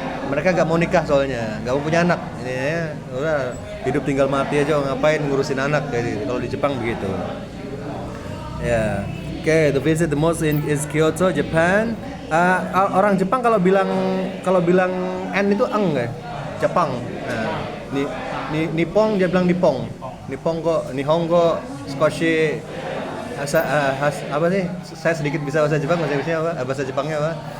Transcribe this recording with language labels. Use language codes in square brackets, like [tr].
[id] Mereka gak mau nikah soalnya, gak mau punya anak. Ini ya, udah hidup tinggal mati aja, ngapain ngurusin anak. Jadi kalau di Jepang begitu. [en] Ya, okay, the visit the most is Kyoto, Japan. [id] Orang Jepang kalau bilang N itu eng ya, Jepang. Nah, Nippon dia bilang Nippon. [ja] Nihongo, Skoshi. [id] Apa sih? Saya sedikit bisa bahasa Jepang, bahasa Jepangnya apa?